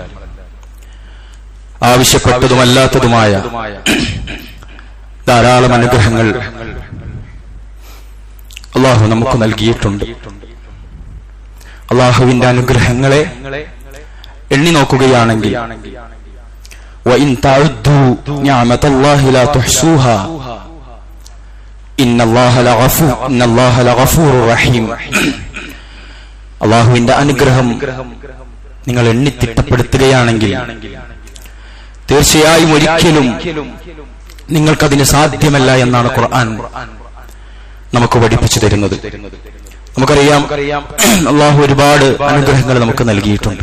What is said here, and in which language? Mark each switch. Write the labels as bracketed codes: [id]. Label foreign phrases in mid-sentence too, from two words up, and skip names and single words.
[ml] ആവശ്യപ്പെട്ടതുമല്ലാത്തതുമായ ധാരാളം അനുഗ്രഹങ്ങൾ അല്ലാഹു നമുക്ക് നൽകിയിട്ടുണ്ട്. അല്ലാഹുവിന്റെ അനുഗ്രഹങ്ങളെ എണ്ണി നോക്കുകയാണെങ്കിൽ [ar] وَإِن تَعُدُّوا نِعْمَةَ اللَّهِ لَا تُحْصُوهَا إِنَّ اللَّهَ لَغَفُورٌ رَحِيمٌ. [ml] അല്ലാഹുവിന്റെ അനുഗ്രഹം നിങ്ങൾ എണ്ണിത്തിട്ടപ്പെടുത്തുകയാണെങ്കിൽ തീർച്ചയായും ഒരിക്കലും നിങ്ങൾക്കതിന് സാധ്യമല്ല എന്നാണ് ഖുർആൻ നമുക്ക് പഠിപ്പിച്ചു തരുന്നത്. നമുക്കറിയാം, അല്ലാഹു ഒരുപാട് അനുഗ്രഹങ്ങൾ നമുക്ക് നൽകിയിട്ടുണ്ട്.